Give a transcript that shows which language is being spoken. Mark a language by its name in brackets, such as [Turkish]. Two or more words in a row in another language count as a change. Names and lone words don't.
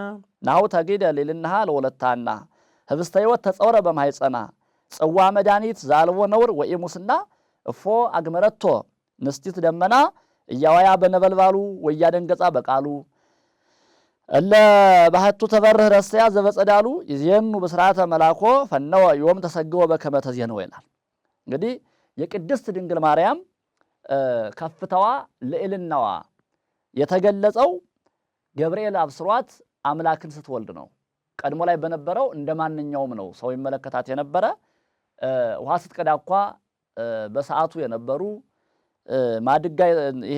[Geez] ናሁ ተግደ ሌልናሃ ለወለታና ህብስተ ሕይወት ተጸውረ በማኅፀና ጽዋ መድኃኒት ዘአልቦ ነውር ወኢሙስና እፎ አግመረቶ ንስቲት ደመና እያዋያ በነበልባሉ ወያደንገጻ በቃሉ እለ ባህቱ ተበርህ ረስያ ዘበጸዳሉ ይዜኑ በስርዓተ መላኮ ፈነወ ዮም ተሰግወ በከመ ተዜነወ [Amharic] ይላል። እንግዲህ የቅድስት ድንግል ማርያም ከፍታዋ ልዕልናዋ የተገለጸው ገብርኤል አብስሯት አምላክን ስትወልድ ነው። ቀድሞ ላይ በነበረው እንደማንኛውም ነው ሰው ይመለከታት የነበረ። ውሃ ስትቀዳ እንኳ በሰዓቱ የነበሩ ማድጋ ይሄ